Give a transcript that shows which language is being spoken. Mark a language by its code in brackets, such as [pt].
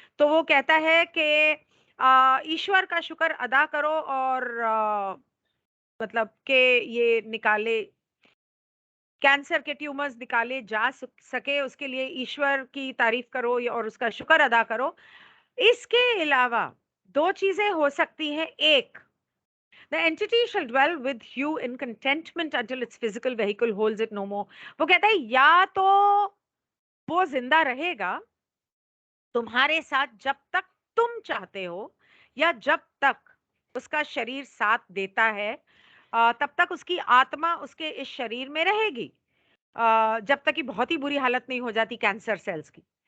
[hi] तो वो कहता है कि ईश्वर का शुक्र अदा करो और मतलब कि ये निकाले, कैंसर के ट्यूमर्स निकाले जा सके, उसके लिए ईश्वर की तारीफ करो और उसका शुक्र अदा करो। इसके अलावा दो चीजें हो सकती हैं। एक, [en] the entity shall dwell with you in contentment until its physical vehicle holds it no more। [hi] वो कहता है या तो वो जिंदा रहेगा तुम्हारे साथ जब तक तुम चाहते हो, या जब तक उसका शरीर साथ देता है तब तक उसकी आत्मा उसके इस शरीर में रहेगी, जब तक कि बहुत ही बुरी हालत नहीं हो जाती कैंसर सेल्स की।